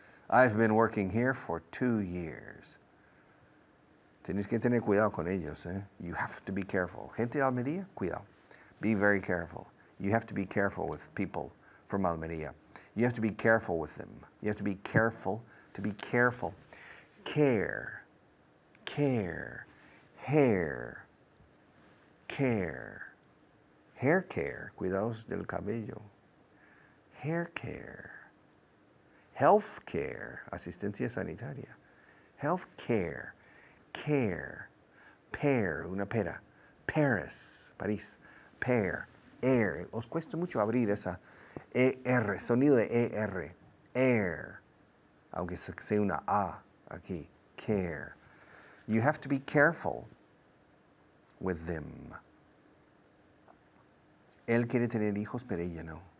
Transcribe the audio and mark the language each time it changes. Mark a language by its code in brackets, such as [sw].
[en] I've been working here for 2 years. [es] Tienes que tener cuidado con ellos, eh? [en] You have to be careful. [es] Gente de Almería, cuidado. [en] Be very careful. You have to be careful with people from Almería. You have to be careful with them. You have to be careful to be careful. Care, care, hair, care. Hair care, [es] cuidados del cabello. [en] Hair care. Health care, [es] asistencia sanitaria. [en] Health care, care. Pear, una pera. Paris, París. Pear, air. [es] Os cuesta mucho abrir esa ER, sonido de ER. Air. Aunque sea una A aquí. Care. [en] You have to be careful with them. [es] Él quiere tener hijos, pero ella no.